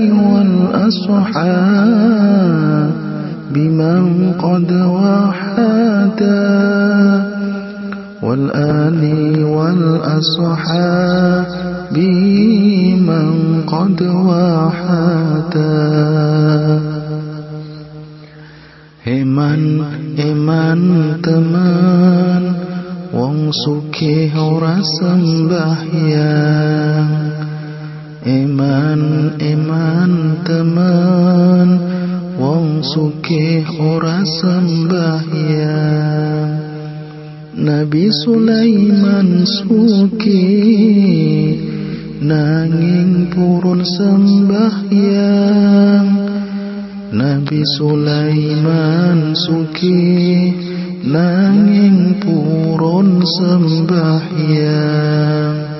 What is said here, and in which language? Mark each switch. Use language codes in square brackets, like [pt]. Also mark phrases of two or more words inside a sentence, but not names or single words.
[ar] والأصحاب بمن قد وحدا والآل والأصحاب بمن قد وحدا [jv] Eman teman wong sugih ora sembahyang Eman teman wong sugih ora sembahyang Nabi Sulaiman sugih nanging purun sembahyang Nabi Sulaiman sugih nanging purun sembahyang